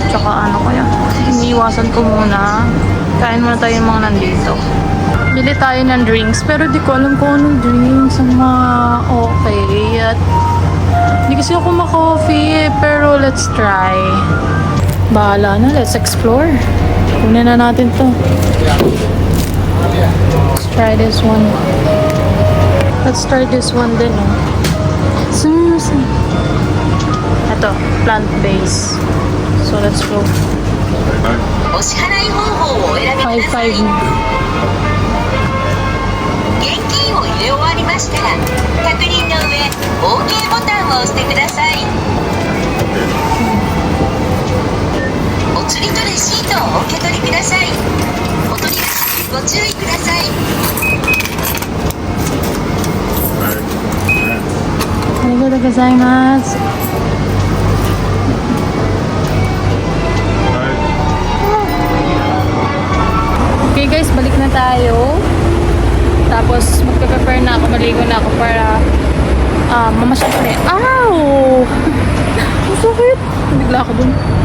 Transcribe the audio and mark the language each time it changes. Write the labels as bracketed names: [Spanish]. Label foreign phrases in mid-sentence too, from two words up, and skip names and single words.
[Filipino] Tsaka ano kaya, iniiwasan ko muna. Kain muna tayo yung mga nandito. Bili tayo ng drinks. Pero di ko alam kung anong drinks ang mga okay. At hindi kasi ako ma-coffee, pero [English] let's try. [Filipino] Bahala na, [English] let's explore. [Filipino] Kunin na natin to. [English] Let's try this one. Let's try this one din, oh. [Filipino] Seriously. Ito, plant-based. [English] So let's go. [Japanese] お支払い方法をお選びください。 5-5. 現金を入れ終わりましたら、確認の上、OK ボタンを押してください。お釣りとレシートをお受け取りください。お取りご注意ください。ありがとうございます。 [English] Okay guys, [Filipino] balik na tayo. Tapos magpe-prepare na ako, maligo na ako para mamasyal pa rin. Ow! Ang sakit! Bigla ako dun.